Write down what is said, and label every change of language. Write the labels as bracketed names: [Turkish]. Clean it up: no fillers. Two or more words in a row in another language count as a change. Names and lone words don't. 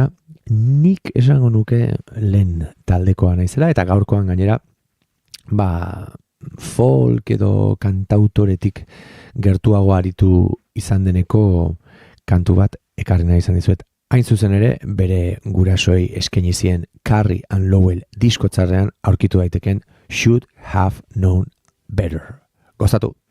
[Basque] Nik esango nuke lehen taldekoa naizela, eta gaurkoan gainera, folk edo kantautoretik gertuago aritu izan deneko kantu bat ekarri nahi izan dizuet. Hain zuzen ere, bere gurasoei eskaini zien Carrie and Lowell diskotzarrean aurkitu daiteken Should Have Known Better. Gozatu!